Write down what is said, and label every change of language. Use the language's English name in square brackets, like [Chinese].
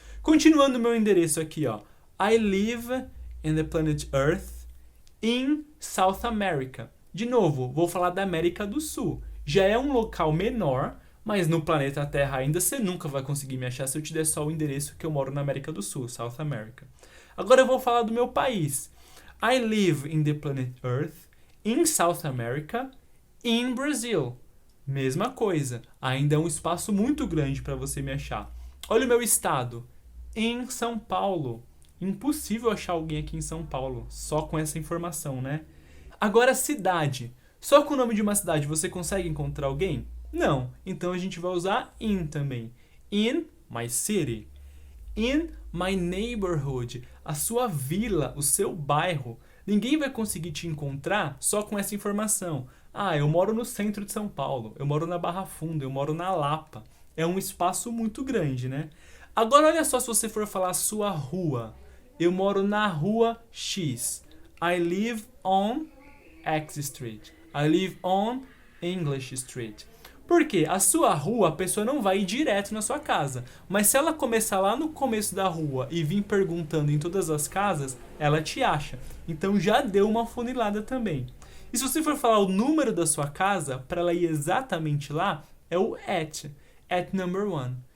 [Portuguese] Continuando o meu endereço aqui, ó, [English] I live in the planet Earth in South America. [Portuguese] De novo, vou falar da América do Sul. Já é um local menor, mas no planeta Terra ainda você nunca vai conseguir me achar se eu te der só o endereço que eu moro na América do Sul, South America. Agora eu vou falar do meu país. [English] I live in the planet Earth in South America, in Brazil. [Portuguese] Mesma coisa. Ainda é um espaço muito grande para você me achar. Olha o meu estado. Em São Paulo. Impossível achar alguém aqui em São Paulo, só com essa informação, né? Agora, cidade. Só com o nome de uma cidade você consegue encontrar alguém? Não. Então a gente vai usar in também. [English] In my city. In my neighborhood. [Portuguese] A sua vila, o seu bairro. Ninguém vai conseguir te encontrar só com essa informação. Eu moro no centro de São Paulo, eu moro na Barra Funda, eu moro na Lapa. É um espaço muito grande, né? Agora olha só se você for falar a sua rua. Eu moro na rua X. [English] I live on X Street. I live on English Street. [Portuguese] Por quê? A sua rua, a pessoa não vai ir direto na sua casa. Mas se ela começar lá no começo da rua e vir perguntando em todas as casas, ela te acha. Então já deu uma funilada também. E se você for falar o número da sua casa, para ela ir exatamente lá, é o [English] at number 1.